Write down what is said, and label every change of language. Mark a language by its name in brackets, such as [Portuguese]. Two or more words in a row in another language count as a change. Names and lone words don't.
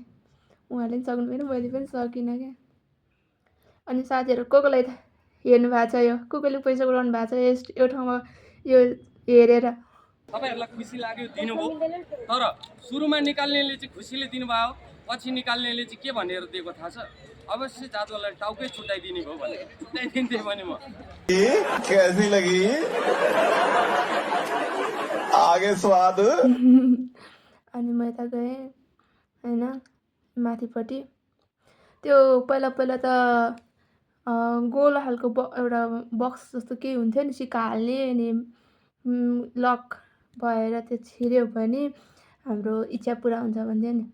[Nepali] उहाँले पनि सक्नु भएन, मैले पनि सकिनँ क्या। अनि साथीहरू कसलाई हेर्नु भएको छ, यो कसले पैसा उडाउनु भएको छ यो ठाउँमा यो हेरेर। तपाईहरुलाई खुसी लाग्यो दिनुभयो, तर सुरुमा निकाल्नेले चाहिँ खुसीले दिनुभयो, पछि निकाल्नेले चाहिँ के भनेर दिएको थाहा छ? अवश्य जादुलाई टाउकै छुट्याइदिने भयो भने छुट्याइदिन्थे भने म [Hindi] कैसी लगी आगे स्वाद। [Nepali] अनि म यता गएँ होइन माथिपट्टि। त्यो पहिला त गोल खालको एउटा बक्स जस्तो केही हुन्थ्यो नि, सिक्का हाल्ने। अनि लक भएर त्यो छिर्यो भने हाम्रो इच्छा पुरा हुन्छ भन्थ्यो नि।